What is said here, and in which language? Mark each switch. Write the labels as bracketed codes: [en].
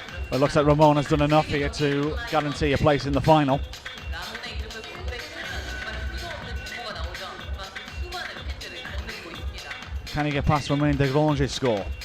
[en] But it looks like Ramon has done enough here to guarantee a place in the final. [ko] 라몬의 이름을 구글에 치면 정말 수도 없는 정보가 나오죠. 그만큼 수많은 팬들을 거느리고 있습니다. [en] Can he get past Romain Desgrange's score?